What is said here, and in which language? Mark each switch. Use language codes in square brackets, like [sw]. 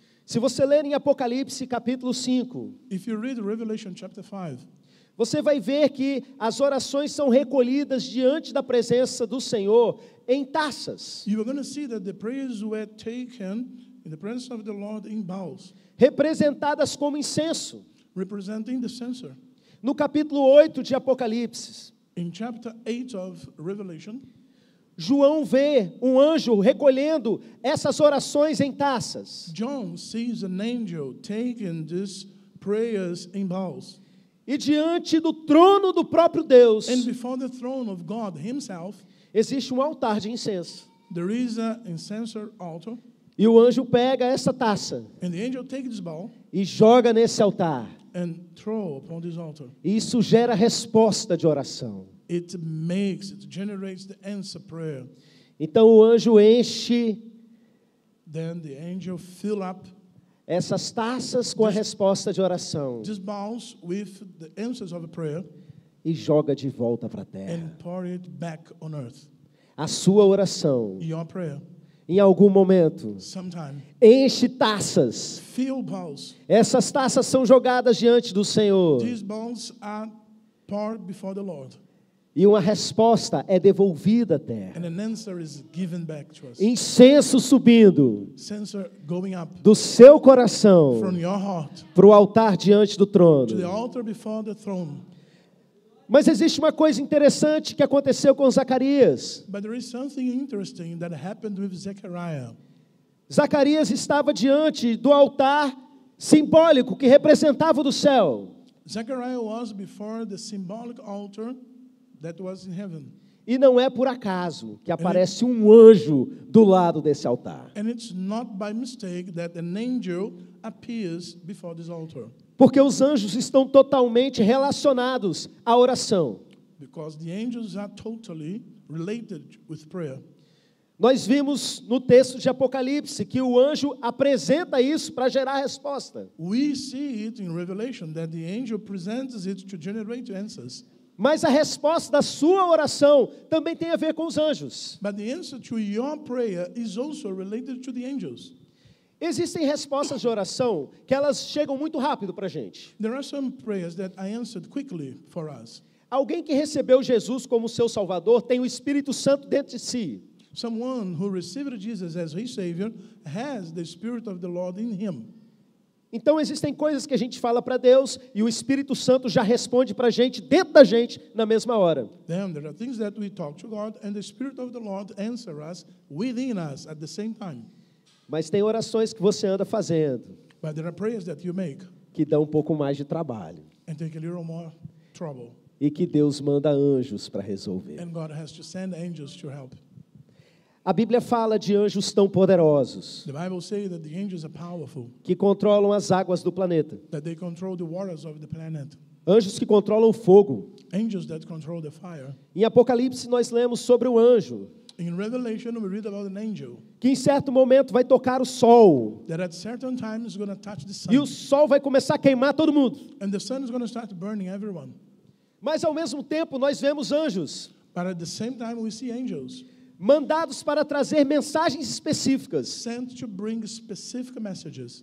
[pt] Se você ler em Apocalipse capítulo 5, [en] If you read Revelation chapter 5, [pt] você vai ver que as orações são recolhidas diante da presença do Senhor em taças, [en] you are going to see that the prayers were taken in the presence of the Lord in bowls, [pt] representadas como incenso. [en] representing the censer. [pt] No capítulo 8 de Apocalipse, [en] In chapter 8 of Revelation, [pt] João vê um anjo recolhendo essas orações em taças. [en] John sees an angel taking these prayers in bowls. [pt] E diante do trono do próprio Deus, [en] And before the throne of God Himself, [pt] existe um altar de incenso. [en] there is an incenser altar. [pt] E o anjo pega essa taça [en] And the angel takes this bowl [pt] e joga nesse altar. [en] and throw upon this altar. [pt] E isso gera resposta de oração. [en] It generates the answer prayer. [pt] Então o anjo enche [en] Then the angel fill up [pt] essas taças com a resposta de oração [en] these bowls with the answers of a prayer [pt] e joga de volta para a terra. [en] and pour it back on earth. [pt] A sua oração, [en] Your prayer, [pt] em algum momento, [en] sometime, [pt] enche taças. [en] fill bowls. [pt] Essas taças são jogadas diante do Senhor. [en] These bowls are poured before the Lord. [pt] E uma resposta é devolvida à terra. [en] And an answer is given back to us. [pt] Incenso subindo [en] Censer going up [pt] do seu coração [en] from your heart [pt] para o altar diante do [en] to the [pt] trono. [en] altar before the throne. [pt] Mas existe uma coisa interessante que aconteceu com Zacarias. [en] But there is something interesting that happened with Zechariah. [pt] Zacarias estava diante do altar simbólico que representava o do céu. [en] Zechariah was before the symbolic altar that was in heaven. [pt] E não é por acaso que aparece um anjo do lado desse altar. [en] And it's not by mistake that an angel appears before this altar. [pt] Porque os anjos estão totalmente relacionados à oração. [en] Because the angels are totally related with prayer. [pt] Nós vimos no texto de Apocalipse que o anjo apresenta isso para gerar resposta. [en] We see it in Revelation that the angel presents it to generate answers. [pt] Mas a resposta da sua oração também tem a ver com os anjos. [en] But the answer to your prayer is also related to the angels. [pt] Existem respostas de oração que elas chegam muito rápido para a gente. [en] There are some prayers that I answered quickly for us. [pt] Alguém que recebeu Jesus como seu Salvador tem o Espírito Santo dentro de si. [en] Someone who received Jesus as his Savior has the Spirit of the Lord in him. [pt] Então existem coisas que a gente fala para Deus e o Espírito Santo já responde para a gente, dentro da gente, na mesma hora. [en] Then there are things that we talk to God and the Spirit of the Lord answer us within us at the same time. [pt] Mas tem orações que você anda fazendo [en] But there are prayers that you make [pt] que dão um pouco mais de trabalho [en] and take a little more trouble. [pt] e que Deus manda anjos para resolver. [en] And God has to send angels to help. [pt] A Bíblia fala de anjos tão poderosos [en] The Bible says that the angels are powerful, [pt] que controlam as águas do planeta. [en] that they control the waters of the planet. [pt] Anjos que controlam o fogo. [en] Angels that control the fire. [pt] Em Apocalipse nós lemos sobre um anjo [en] In Revelation, we read about an angel [pt] que em certo momento vai tocar o sol. [en] that at certain times is going to touch the sun. [pt] E o sol vai começar a queimar todo mundo. [en] And the sun is going to start burning everyone. [pt] Mas ao mesmo tempo nós vemos anjos [en] But at the same time, we see angels [pt] mandados para trazer mensagens específicas, [en] sent to bring specific messages,